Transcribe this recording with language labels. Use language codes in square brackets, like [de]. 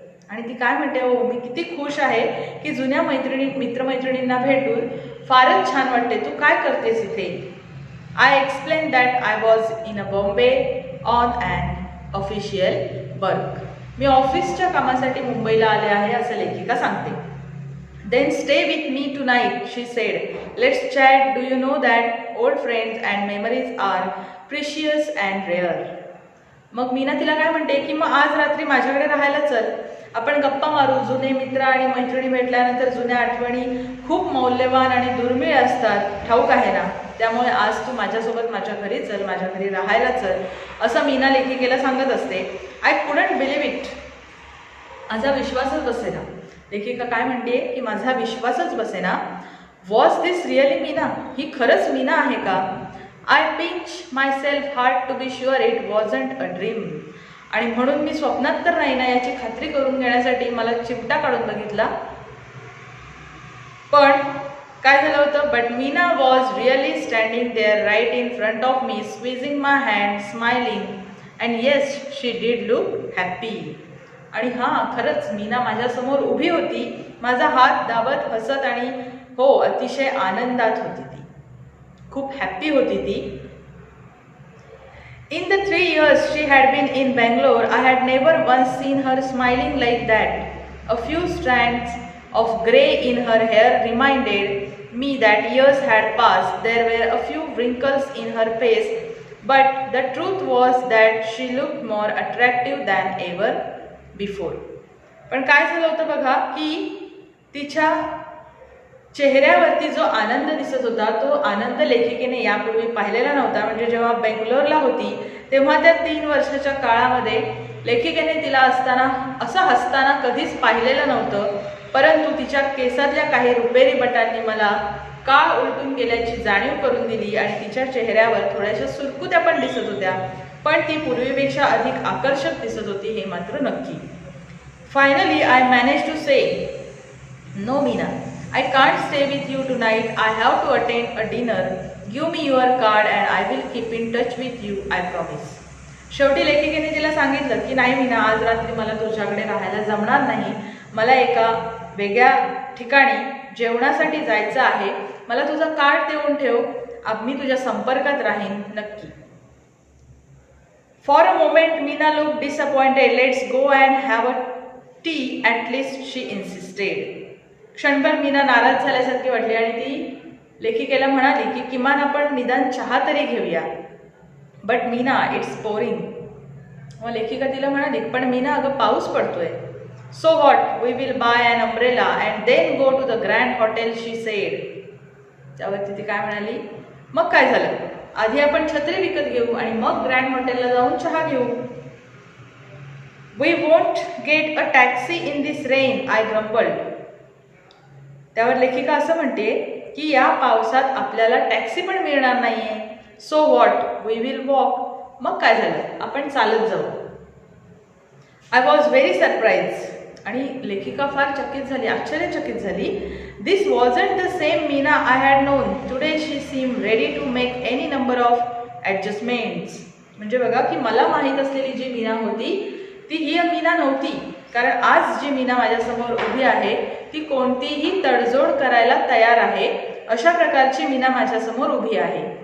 [mr] आणि ती काय म्हणते, हो, मी किती खुश आहे की जुन्या मित्रमैत्रिणींना भेटून फारच छान वाटते. तू काय करतेस इथे? [en] I explain that I was in a Bombay on an official work. [mr] मी ऑफिसच्या कामासाठी मुंबईला आले आहे, असं लेखिका सांगते. [en] Then stay with me tonight, she said. Let's chat. Do you know that old friends and memories are precious and rare? [mr] मग मीना तिला काय म्हणते की मग आज रात्री माझ्याकडे राहायला चल, आपण गप्पा मारू. जुने मित्र आणि मैत्रिणी भेटल्यानंतर जुन्या आठवणी खूप मौल्यवान आणि दुर्मिळ असतात, ठाऊक आहे ना? त्यामुळे आज तू माझ्यासोबत माझ्या घरी चल, माझ्या घरी राहायला चल, असं मीना लेखिकेला सांगत असते. [en] I couldn't believe it. [mr] माझा विश्वासच बसेना. लेखिका काय म्हणते की माझा विश्वासच बसेना. [en] Was this really Meena? [mr] ही खरंच मीना आहे का? [en] I pinch myself hard to be sure it wasn't a dream. [mr] आणि म्हणून मी स्वप्नात तर नाही ना याची खात्री करून घेण्यासाठी मला चिमटा काढून बघितला. पण काय झालं होतं? [en] But Meena was really standing there right in front of me, squeezing my hand, smiling, and yes she did look happy. [mr] आणि हां, खरंच मीना माझ्यासमोर उभी होती, माझा हात दाबत हसत, आणि हो, अतिशय आनंदात होती ती, खूप हॅप्पी होती ती. [en] In the 3 years she had been in Bangalore, I had never once seen her smiling like that. A few strands of grey in her hair reminded me that years had passed. There were a few wrinkles in her face, but the truth was that she looked more attractive than ever before. [mr] पण काय झालं होतं बघा की तिच्या चेहऱ्यावरती जो आनंद दिसत होता तो आनंद लेखिकेने यापूर्वी पाहिलेला नव्हता. म्हणजे जेव्हा बेंगलोरला होती तेव्हा त्या 3 वर्षाच्या काळामध्ये लेखिकेने तिला असं हसताना कधीच पाहिलेलं नव्हतं. परंतु तिच्या केसातल्या काही रुपेरी बटांनी मला काळ उलटून गेल्याची जाणीव करून दिली आणि तिच्या चेहऱ्यावर थोड्याशा सुरकुत्या पण दिसत होत्या, पण ती पूर्वीपेक्षा अधिक आकर्षक दिसत होती, हे मात्र नक्की. [en] Finally I manage to say, no Meena, I can't stay with you tonight. I have to attend a dinner. Give me your card and I will keep in touch with you. I promise. [mr] शेवटी लेखिकेने तिला सांगितलं की नाही मीना, आज रात्री मला तुझ्याकडे राहायला जमणार नाही. मला एका वेगळ्या ठिकाणी जेवणासाठी जायचं आहे. मला तुझा कार्ड देऊन ठेव, मी तुझ्या संपर्कात राहीन नक्की. [en] For a moment Meena look disappointed. Let's go and have a tea at least she insisted. [mr] क्षणभर मीना नाराज झाल्यासारखी वाटली आणि ती लेखिकेला म्हणाली की किमान आपण निदान चहा तरी घेऊया. [en] But Meena, it's pouring. [mr] मग लेखिका तिला म्हणाली, पण मीना अगं पाऊस पडतोय. [en] So what, we will buy an umbrella and then go to the grand hotel, she said. [mr] त्यावरती ती काय म्हणाली, मग काय झालं, आधी आपण छत्री विकत घेऊ आणि मग ग्रँड हॉटेलला जाऊन चहा घेऊ. [en] We won't get a taxi in this rain, I grumbled. [mr] त्यावर लेखिका असं म्हणते की या पावसात आपल्याला टॅक्सी पण मिळणार नाहीये. [en] So what, we will walk. [mr] मग काय झालं, आपण चालत जाऊ. [en] I was very surprise. [mr] आणि लेखिका फार चकित झाली, आश्चर्यचकित झाली. [en] This wasn't the same Meena I had known. Today she seem ready to make any number of adjustments. [mr] म्हणजे बघा की मला माहीत असलेली जी मीना होती ती ही मीना नव्हती. कारण आज जी मीना माझ्यासमोर उभी आहे ती कोणतीही तडजोड करायला तयार आहे. अशा प्रकारची मीना माझ्यासमोर उभी आहे.